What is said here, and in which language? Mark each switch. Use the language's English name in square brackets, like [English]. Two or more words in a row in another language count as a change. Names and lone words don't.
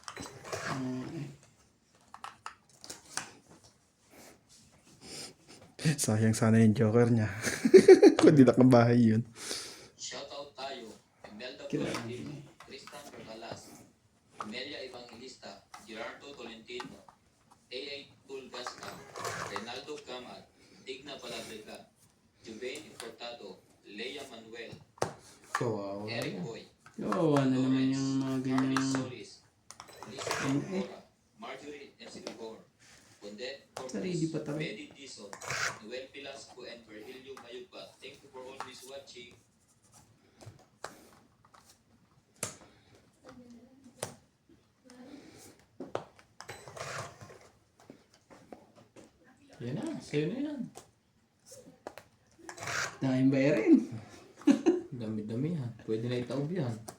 [Filipino] Sayang sana yung joker niya. Kung di nakabahay yun. Shoutout tayo. Imelda Florentino, Tristan Bergalas, Amelia Evangelista, Gerardo Tolentino, A.A. Tulgasca, Renaldo Gamal, Digna Paladrica, Juvain Importado, Leia Manuel, Kawawa. Eric Boy, Oo, ano naman yung mga Marley ganyan. Solis, Lisa Cora, Marjorie Ensigor, Bondet Sarili pa Corpus, tayo. Betty Dizon, Noel Pilasco, and Virgilio Mayugba. [English] Thank you for always watching. [Filipino] Yan na, sa'yo na yan. Daming bayarin. Dami-dami yan. Pwede na itaob yan.